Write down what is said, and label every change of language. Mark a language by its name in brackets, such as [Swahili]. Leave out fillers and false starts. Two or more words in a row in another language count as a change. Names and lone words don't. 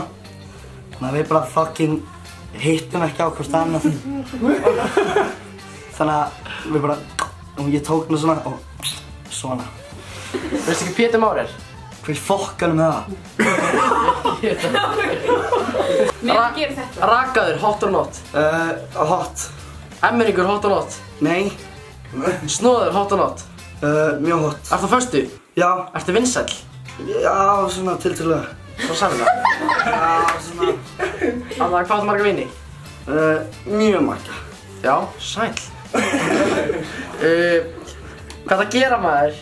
[Icelandic] Þannig að við bara fucking hittum ekki á hvort annað. Þannig að við bara, og ég tók hana svona og svona. Veistu ekki Pétur Már er? Hver fokkanum það? Nei, gerum þetta. Rakaður, [English] hot or not? [Icelandic] Hot. Emmeringur, [English] hot or not? [Icelandic] Nei. Snóður, [English] hot or not? [Icelandic] Mjög hot. Ertu á föstu? Já. Ertu vinsæll? Já, svona tiltölulega. Svo sannlega? Já, svona. Hvað áttu marga vini? Mjög marga. Já, sæll. Hvað það gera maður?